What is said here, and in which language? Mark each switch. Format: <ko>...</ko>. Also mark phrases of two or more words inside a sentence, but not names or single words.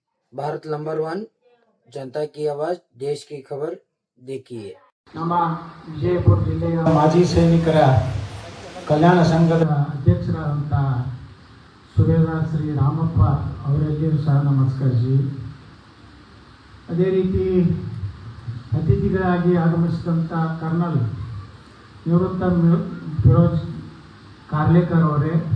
<hi>भारत नंबर 1, जनता की आवाज, देश की खबर देखिए.</hi> <kn>ನಮ್ಮ ವಿಜಯಪುರ ಜಿಲ್ಲೆಯ ಮಾಜಿ ಸೈನಿಕರ ಕಲ್ಯಾಣ ಸಂಘದ ಅಧ್ಯಕ್ಷರಾದಂಥ ಸುಬೇದಾರ್ ಶ್ರೀ ರಾಮಪ್ಪ ಅವರಿಗೂ ಸಹ ನಮಸ್ಕರಿಸಿ, ಅದೇ ರೀತಿ ಅತಿಥಿಗಳಾಗಿ ಆಗಮಿಸಿದಂಥ ಕರ್ನಲ್ ನಿವೃತ್ತ ಫಿರೋಜ್ ಕಾರ್ಲೇಕರ್ ಅವರೇ,</kn>